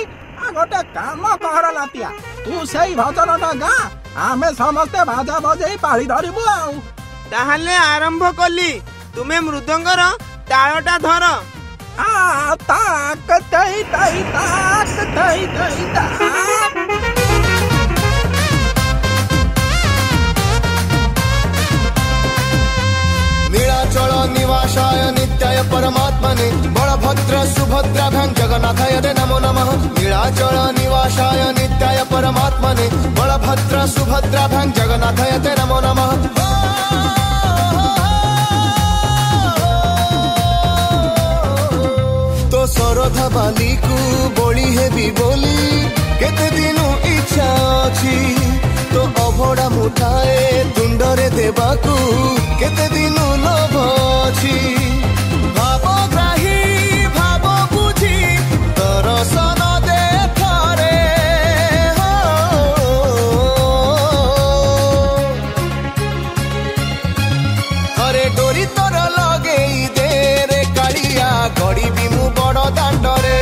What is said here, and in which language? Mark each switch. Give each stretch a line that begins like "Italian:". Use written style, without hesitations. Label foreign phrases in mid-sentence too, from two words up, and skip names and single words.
Odia: ଗୋଟେ କାମ କର ନାତିଆ, ତୁ ସେଇ ଭଜନଟା ଗା, ଆମେ ସମସ୍ତେ ବାଜା ବଜେଇ ପାଳି ଧରିବୁ। ଆଉ ତାହେଲେ ଆରମ୍ଭ କଲି। ତୁମେ ମୃଦଙ୍ଗର ତାଳଟା ଧର। ତାକ ତଇ ତଇ ତାକ ତଇ ତଇ ତାକ।
Sanskrit: नीलाचल निवासाय नित्याय परमात्मने बलभद्र सुभद्राभ्यां जगन्नाथाय ते नमो नमः। नीलाचल निवासाय नित्याय परमात्मने बलभद्र सुभद्राभ्यां जगन्नाथाय ते नमो नमः।
Odia: ତୋ ସରଧା ବାଲିକୁ ବୋଲି ହେବି ବୋଲି କେତେ ଦିନୁ ଇଚ୍ଛା ଅଛି। ତୋ ଅଭଡ଼ା ମୁଠାଏ ତୁଣ୍ଡରେ ଦେବାକୁ କେତେ ଦିନୁ ଲୋଭ ଅଛି। ଭାବଗ୍ରାହୀ ଭାବ ବୁଝି ଦର୍ଶନ ଦେ ଥରେ। ଥରେ ଡୋରି ତୋର ଲଗେଇ ଦେ ରେ କାଳିଆ, ଗଡ଼ି ବିମୁ ବଡ଼ ଦାଣ୍ଡରେ।